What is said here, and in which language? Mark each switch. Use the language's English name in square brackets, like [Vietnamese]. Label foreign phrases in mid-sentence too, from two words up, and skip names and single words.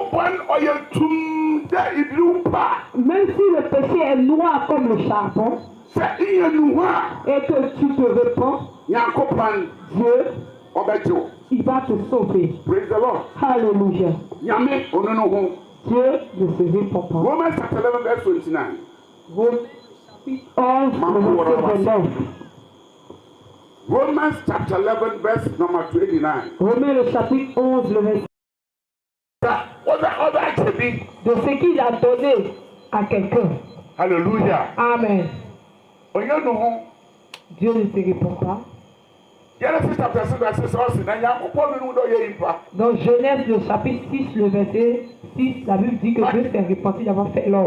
[French] Même si le péché est noir comme le charbon, et que tu te repens, Dieu, il va te sauver. Alléluia. Dieu ne se répand pas. [English] Romans chapter 11 verse 29. Romans chapter 11 verse number 29. [French] Romains le chapitre 11 le verset. De ce qu'il a donné à quelqu'un. Alléluia. Amen. Dieu ne se répand pas. Dans Genèse le chapitre 6 le verset 6, la Bible dit que Dieu s'est repenti d'avoir fait l'homme.